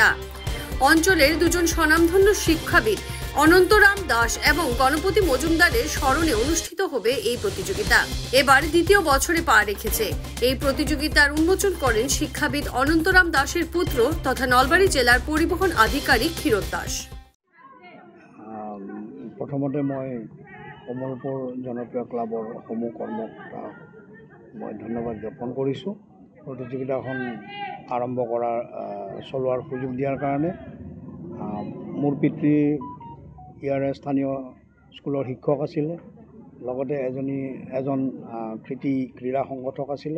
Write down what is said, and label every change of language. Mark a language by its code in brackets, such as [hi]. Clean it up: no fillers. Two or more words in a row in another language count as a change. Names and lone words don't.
[bn] অঞ্চলের দুজন স্বনামধন্য শিক্ষাবিদ অনন্তরাম দাস এবং গণপতি মজুমদারের স্মরণে অনুষ্ঠিত হবে এই প্রতিযোগিতা। এবার দ্বিতীয় বছরে পা রেখেছে। এই প্রতিযোগিতার উন্মোচন করেন শিক্ষাবিদ অনন্তরাম দাসের পুত্র তথা নলবাৰী জেলার পরিবহন আধিকারিক ক্ষীৰোদ দাস। [as] প্ৰথমতে মই কমলপুৰ জনপ্ৰিয় ক্লাবৰ সমূহ কৰ্মক মই ধন্যবাদ জ্ঞাপন কৰিছোঁ প্ৰতিযোগিতাখন আৰম্ভ চলোৱাৰ সুযোগ দিয়াৰ কাৰণে। মোৰ পিতৃ ইয়াৰে স্থানীয় স্কুলৰ শিক্ষক আছিলে, লগতে এজন কৃতি ক্ৰীড়া সংগঠক আছিলে।